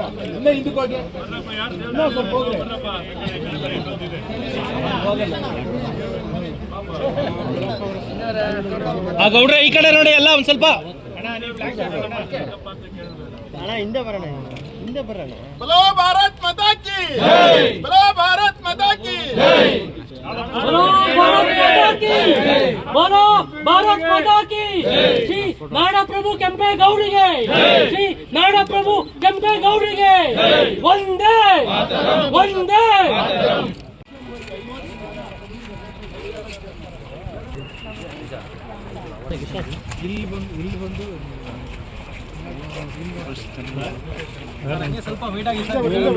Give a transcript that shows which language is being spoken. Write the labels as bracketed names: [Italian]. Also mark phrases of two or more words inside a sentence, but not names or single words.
[Kannada] ಇನ್ನೂ ಹಿಂದಕ್ಕೆ ಹೋಗಿ, ಇನ್ನೂ ಸ್ವಲ್ಪ ಹೋಗ್ರಿ. ಆ ಗೌಡ್ರೆ ಈ ಕಡೆ ನೋಡಿ ಎಲ್ಲ ಒಂದ್ ಸ್ವಲ್ಪ ಹಿಂದೆ ಬರೋಣ, ಹಿಂದೆ ಬರೋಣ. [Hindi] बोलो भारत माता की, बोलो भारत माता की, बोलो भारत माता की, बोलो भारत माता की. [Kannada] ಶ್ರೀ ನಾಡಪ್ರಭು ಕೆಂಪೇಗೌಡರಿಗೆ, ಶ್ರೀ ನಾಡಪ್ರಭು ಕೆಂಪೇಗೌಡರಿಗೆ ಒಂದೇ ಒಂದೇ. ಇಲ್ಲಿ ಬಂದು ಸ್ವಲ್ಪ ವೇಟ್ ಆಗಿ ಸರ್.